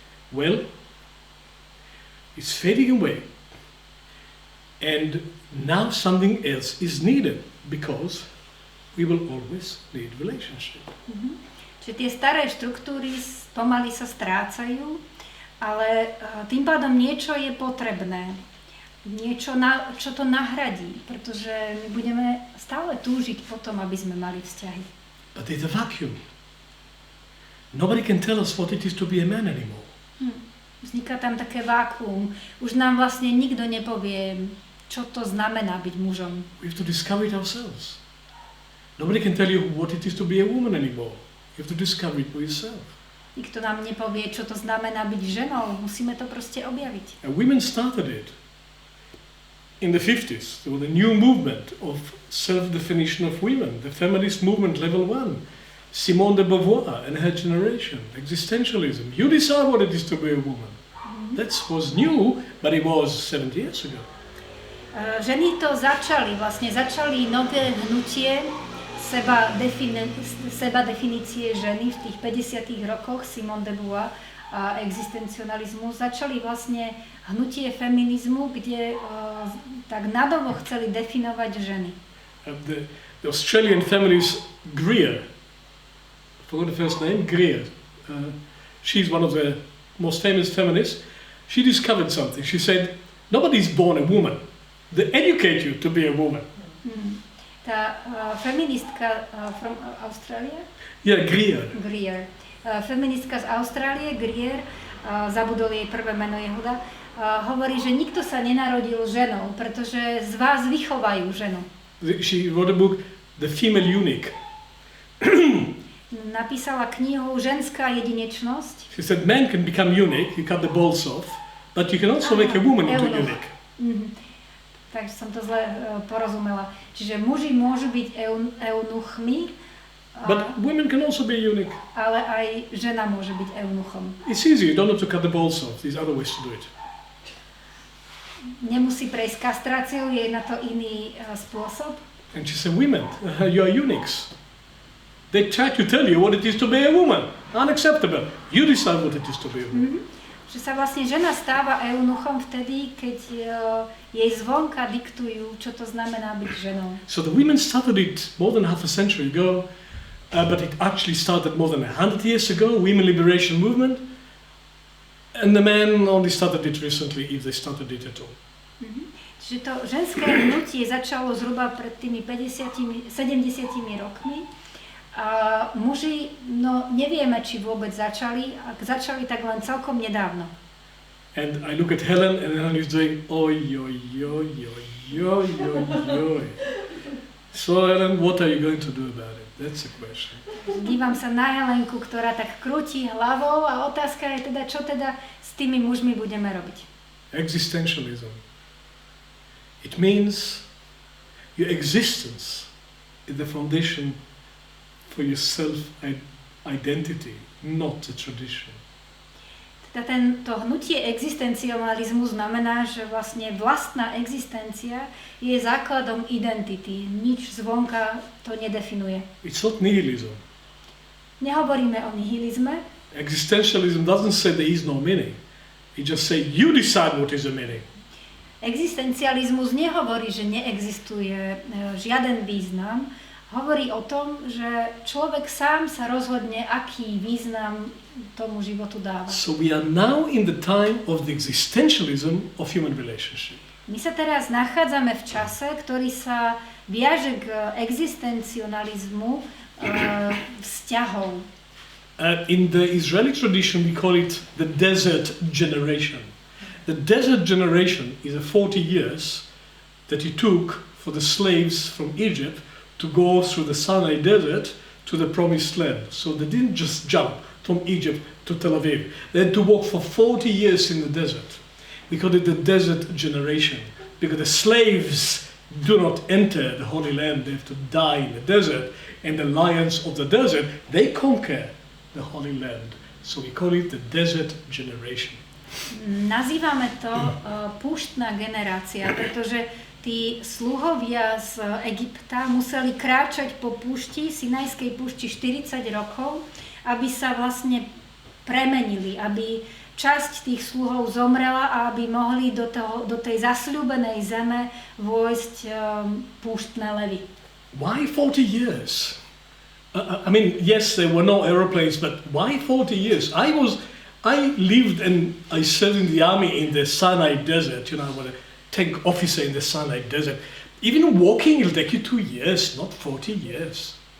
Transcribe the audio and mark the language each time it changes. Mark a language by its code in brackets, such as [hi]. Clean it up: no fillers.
[en] Well, it's fading away. And now something else is needed because we will always need relationship. [sk] Čiže tie staré štruktúry pomaly sa strácajú, ale tým pádom niečo je potrebné. Niečo, čo to nahradí, pretože my budeme stále túžiť po tom, aby sme mali vzťahy. [en] But there's a vacuum. Nobody can tell us what it is to be a man anymore. [sk] Vzniká tam také vákuum. Už nám vlastne nikto nepovie, čo to znamená byť mužom. [en] We have to discover it ourselves. Nobody can tell you what it is to be a woman anymore. You have to discover it for yourself. [sk] Nikto nám nepovie, čo to znamená byť ženou. Musíme to proste objaviť. [en] And women started it. In the 50s, there was a new movement of self-definition of women, the feminist movement level 1. Simone de Beauvoir and her generation, existentialism. You decide what it is to be a woman. That was new, but it was 70 years ago. [sk] Ženy to začali nové hnutie seba definície ženy v tých 50. rokoch, Simone de Beauvoir a existencionalizmu. Začali vlastne hnutie feminizmu, kde tak nadovo chceli definovať ženy. [en] The Australian feminist Greer, I forgot the first name, Greer. She's one of the most famous feminists. She discovered something. She said, nobody's born a woman. They educate you to be a woman. [sk] Tá feministka [en] from Australia? Yeah, Greer. Greer. [sk] Feministka z Austrálie, Greer, zabudol jej prvé meno Yehuda, hovorí, že nikto sa nenarodil ženou, pretože z vás vychovajú ženu. [en] She wrote a book, The Female Eunuch. [sk] Napísala knihu Ženská jedinečnosť. [en] She said, man can become eunuch, you cut the balls off, but you can also make a woman into eunuch. [sk] Takže som to zle porozumela. Čiže muži môžu byť eunuchmi, [en] but women can also be eunuch. [sk] Ale aj žena môže byť eunuchom. [en] It's easy, you don't have to cut the balls off, there's other ways to do it. [sk] Nemusí prejsť kastráciou, je na to iný spôsob. [en] And she said, women, you are eunuchs. They try to tell you what it is to be a woman. Unacceptable. You decide what it is to be a woman. [sk] Že sa vlastne žena stáva eunuchom vtedy, keď jej zvonka diktujú, čo to znamená byť ženou. [en] So the women started it more than half a century ago, but it actually started more than 100 years ago, women liberation movement. And the men only started it recently, if they started it at all. [sk] Čiže to ženské hnutie začalo zhruba pred tými 70 rokmi. A muži, no nevieme, či vôbec začali, ak začali, tak len celkom nedávno. [en] And I look at Helen, and Helen is doing oi, oi, oi, oi, oi, oi, oi. So Helen, what are you going to do about it? That's the question. [sk] Dívam sa na Helenku, ktorá tak krúti hlavou a otázka je teda, čo teda s tými mužmi budeme robiť. [en] Existentialism. It means your existence is the foundation for your self-identity, not the tradition. [sk] Teda to hnutie existencializmu znamená, že vlastne vlastná existencia je základom identity. Nič zvonka to nedefinuje. [en] It's not nihilism. [sk] Nehovoríme o nihilizme. [en] Existentialism doesn't say there is no meaning. It just says you decide what is the meaning. [sk] Existencializmus nehovorí, že neexistuje žiaden význam. Hovorí o tom, že človek sám sa rozhodne, aký význam tomu životu dáva. [en] So we are now in the time of the existentialism of human relationship. [sk] My sa teraz nachádzame v čase, ktorý sa viaže k existencionalizmu vzťahov. [en] In the Israeli tradition we call it the desert generation. The desert generation is the 40 years that it took for the slaves from Egypt to go through the Sinai desert to the promised land. So they didn't just jump from Egypt to Tel Aviv. They had to walk for 40 years in the desert. We call it the desert generation because the slaves do not enter the Holy Land. They have to die in the desert. And the lions of the desert, they conquer the Holy Land. So we call it the desert generation. [sk] Nazývame to púštna generácia, pretože tí sluhovia z Egypta museli kráčať po púšti, Sinajskej púšti 40 rokov, aby sa vlastne premenili, aby časť tých sluhov zomrela a aby mohli do tej zasľúbenej zeme vojsť púštne levy. [en] Why 40 years? I mean, yes, there were no aeroplanes, but why 40 years? I lived and I served in the army in the Sinai desert, you know, I was a tank officer in the Sinai desert. Even walking will take you 2 years, not 40 years.